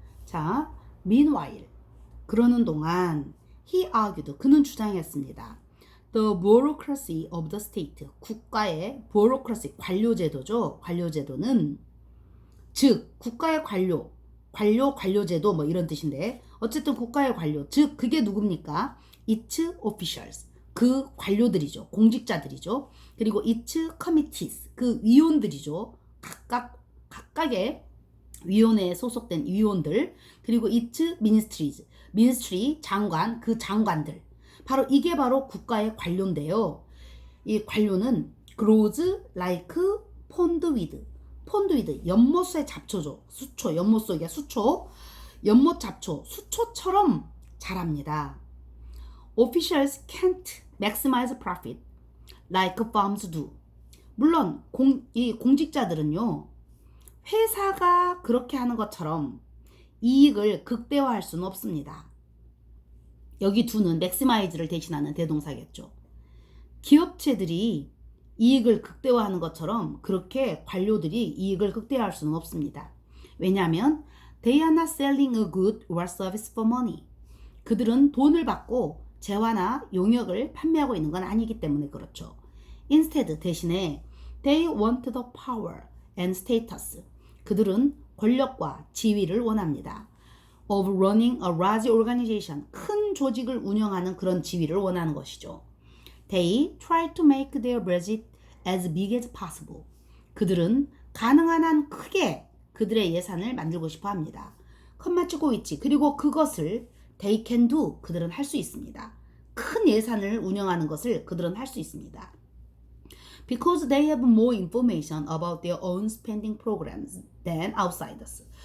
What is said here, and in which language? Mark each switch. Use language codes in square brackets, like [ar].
[ko] 자, [en] meanwhile [ko] 그러는 동안 [en] he argued [ko] 그는 주장했습니다. [en] The bureaucracy of the state [ko] 국가의 [en] bureaucracy [ko] 관료제도죠. 관료제도는 즉 국가의 관료제도 뭐 이런 뜻인데 어쨌든 국가의 관료 즉 그게 누굽니까? [en] its officials [ko] 그 관료들이죠. 공직자들이죠. 그리고 [en] its committees [ko] 그 위원들이죠. 각각의 위원회에 소속된 위원들 그리고 [en] its ministries ministry [ko] 장관 그 장관들 바로 이게 바로 국가의 관료인데요. 이 관료는 [en] grows like pondweed [ko] 연못의 잡초죠. 수초 연못 속의 수초 연못 잡초 수초처럼 자랍니다. [en] Officials can't maximize profit like farms do. [ko] 물론 이 공직자들은요. 회사가 그렇게 하는 것처럼 이익을 극대화할 수는 없습니다. 여기 do는 maximize를 대신하는 대동사겠죠. 기업체들이 이익을 극대화하는 것처럼 그렇게 관료들이 이익을 극대화할 수는 없습니다. 왜냐하면 [en] they are not selling a good or service for money. [ko] 그들은 돈을 받고 재화나 용역을 판매하고 있는 건 아니기 때문에 그렇죠. [en] Instead [ko] 대신에 [en] they want the power and status. [ko] 그들은 권력과 지위를 원합니다. [en] Of running a large organization. [ko] 큰 조직을 운영하는 그런 지위를 원하는 것이죠. [en] They try to make their budget as big as possible. [ko] 그들은 가능한 한 크게 그들의 예산을 만들고 싶어 합니다. 컴마치고 있지. 그리고 그것을 [en] they can do. [ko] 그들은 할 수 있습니다. 큰 예산을 운영하는 것을 그들은 할 수 있습니다. [en] Because they have more information about their own spending programs than outsiders.